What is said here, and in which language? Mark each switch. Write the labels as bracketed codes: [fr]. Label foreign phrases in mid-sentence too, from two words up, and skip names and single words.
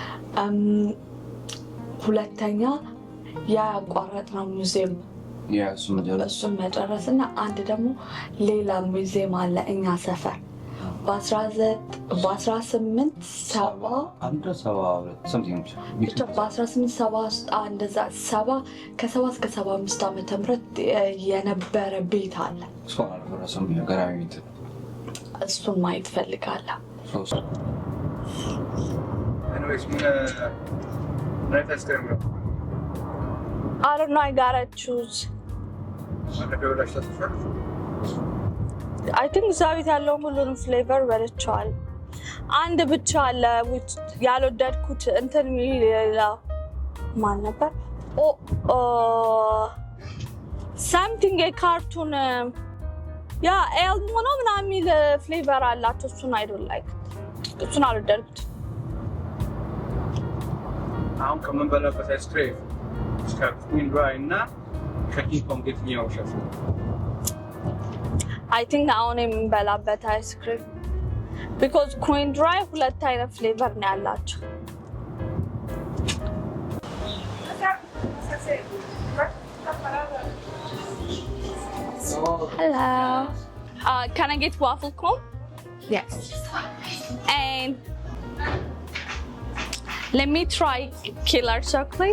[am] ሁለተኛ ያቋረጥነው ሙዚየም እሱን መጨረስና አንድ ደግሞ ሌላ ሙዚየም አለ እኛ ሰፈር ከ7 እስከ 75 ዓመተ ምህረት የነበረ ቤት አለ እሱን ማየት ፈልጋለሁ [en] I don't know, I gotta choose. I think [am] እዛ ቤት ያለውን ሁሉንም ፍሌቨር በልቼዋል። አንድ ብቻ አለ ያልወደድኩት እንትን የሚለው ማን ነበር? something የካርቱን ያ ኤልሞ ነው ምናምን የሚል ፍሌቨር አላቸው እሱን [en] I don't like [am] እሱን አልወደድኩትም አሁን ከመንበላበት አይስክሬም ስካርፒን ድራይ እና ከኪንግ ኮንግ የትኛው ሸፍ [en] I think [am] አሁን የምንበላበት አይስክሬም [en] because queen dry [am] ሁለት አይነት ፍሌቨር ነው ያላቸው Hello. [en] Can I get waffle cone? Yes. And let me try killer chocolate.